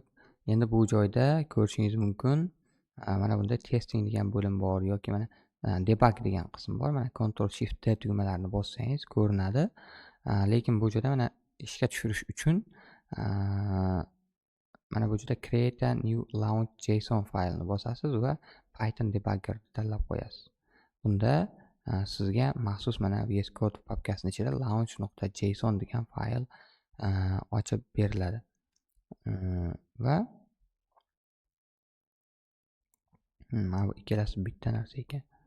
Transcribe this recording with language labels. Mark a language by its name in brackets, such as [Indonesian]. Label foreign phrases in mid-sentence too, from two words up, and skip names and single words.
[Uzbek] Endi bu joyda ko'rishingiz mumkin. Mana bunda testing degan bo'lim bor yoki mana debug degan qism bor. Mana Ctrl Shift T tugmalarini bossangiz ko'rinadi. Lekin bu joyda mana ishga tushirish uchun mana bu joyda [English] create a new launch JSON [Uzbek] faylni bosasiz va Python debugger tanlab qo'yasiz. Bunda sizga maxsus mana VS Code papkasining ichida launch.json degan fayl ochib beriladi. Va mana bu ikkalasi bitta narsa ekan.